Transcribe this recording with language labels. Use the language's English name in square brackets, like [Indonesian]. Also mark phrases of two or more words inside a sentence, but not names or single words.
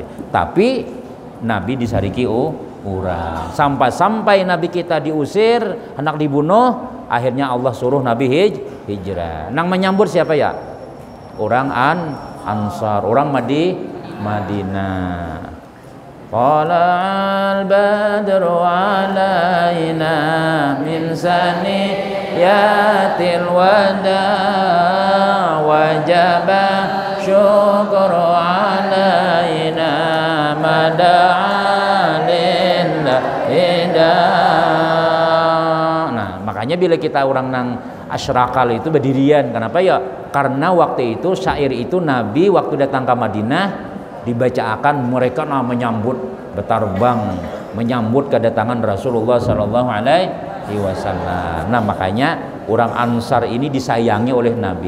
[Banjar] Tapi Nabi disariki orang, sampai Nabi kita diusir, hendak dibunuh, akhirnya Allah suruh Nabi hijrah. Nang menyambut siapa ya? Orang Ansar, orang Madinah. [Arabic] قال البدر علينا من ثنيات الوداع وجب الشكر علينا ما دعا لله. [Banjar] Nah makanya bila kita orang nang asyrakal itu berdirian, kenapa ya? Karena waktu itu syair itu Nabi waktu datang ke Madinah dibacakan, mereka menyambut bertarbang, menyambut kedatangan Rasulullah [Arabic] صلى الله عليه وسلم. [Banjar] Nah makanya orang Ansar ini disayangi oleh Nabi.